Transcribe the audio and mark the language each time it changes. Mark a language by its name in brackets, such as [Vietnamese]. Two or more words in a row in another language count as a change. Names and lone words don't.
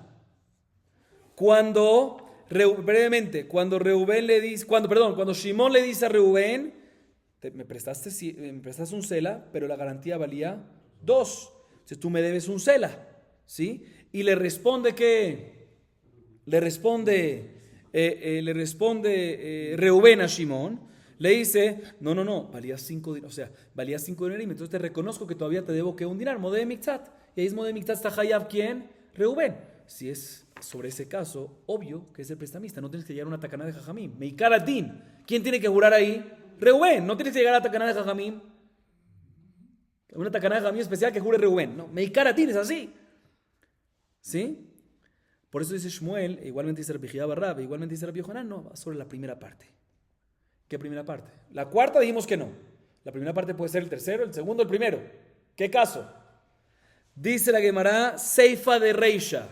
[Spanish] Cuando Shimón le dice a Reubén, me prestaste un sela, pero la garantía valía 2. Entonces tú me debes un sela, ¿sí? Y le responde que Reubén a Shimón. Le dice, no, valía 5 dinarios, o sea, valía 5 dinarios, entonces te reconozco que todavía te debo que un dinar, [Hebrew] מודה במקצת. [Spanish] Y ahí es [Hebrew] מודה במקצת, [Spanish] está Hayab, ¿quién? Reubén. Si es sobre ese caso, obvio que es el prestamista, no tienes que llegar a una [Hebrew] תקנת חכמים. מעיקר הדין. [Spanish] ¿Quién tiene que jurar ahí? Reubén. No tienes que llegar a la [Hebrew] תקנת חכמים. [Spanish] Una [Hebrew] תקנת חכמים [Spanish] especial que jure Reubén. No, [Hebrew] מעיקר הדין [Spanish] es así. ¿Sí? Por eso dice Shmuel, igualmente dice Rabbi Jia Barrab, igualmente dice Rabbi Yohanan, no, va sobre la primera parte. ¿Qué primera parte? La cuarta dijimos que no. La primera parte puede ser el tercero, el segundo, el primero. ¿Qué caso? Dice la Gemara, [Aramaic] סיפא דרישא.